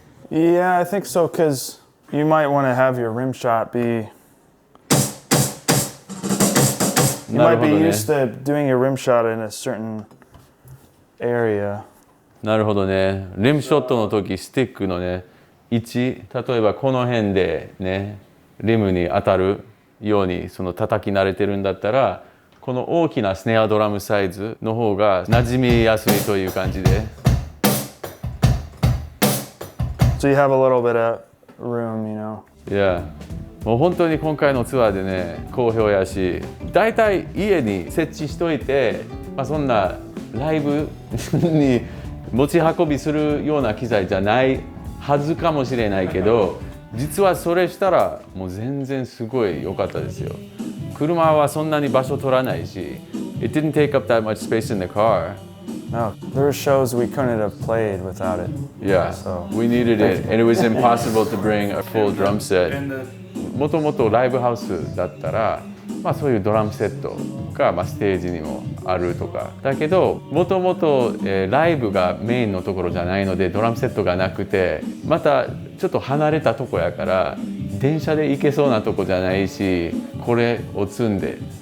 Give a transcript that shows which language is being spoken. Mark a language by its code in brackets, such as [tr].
[en] Yeah, I think so, because you might want to have your rim shot be... You might be used to doing your rim shot in a certain area. [ja] なるほどね。リムショットの時スティックのね位置、例えばこの辺でねリムに当たるようにその叩き慣れてるんだったら、この大きなスネアドラムサイズの方が馴染みやすいという感じで。 [en] So you have a little bit of room, you know. [ja] いや、もう本当に今回のツアーでね好評やし、だいたい家に設置しといて、そんなライブに持ち運びするような機材じゃないはずかもしれないけど、実はそれしたらもう全然すごい良かったですよ。車はそんなに場所取らないし、 [en] It didn't take up that much space in the car. No, there were shows we couldn't have played without it. Yeah, So- we needed it, and it was impossible to bring a full drum set. [ja] もともとライブハウスだったら、そういうドラムセットが、ステージにもあるとかだけど、もともとライブがメインのところじゃないのでドラムセットがなくて、またちょっと離れたとこやから電車で行けそうなとこじゃないし、これを積んで